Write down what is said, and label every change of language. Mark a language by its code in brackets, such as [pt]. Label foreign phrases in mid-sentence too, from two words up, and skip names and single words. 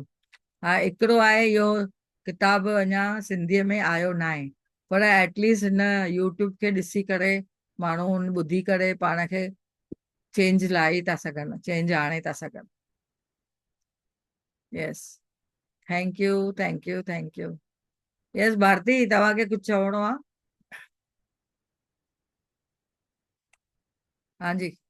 [sd] हा, हिकिड़ो आहे इहो किताबु अञा सिंधीअ में आयो न आहे, पर एटलीस्ट हिन यूट्यूब खे ॾिसी करे माण्हू ॿुधी करे पाण खे चेंज लाइ था सघनि, चेंज आणे था सघनि। [en] Yes, thank you thank you thank you. [sd] यस भारती, तव्हांखे कुझु चवणो आहे? हाँ जी।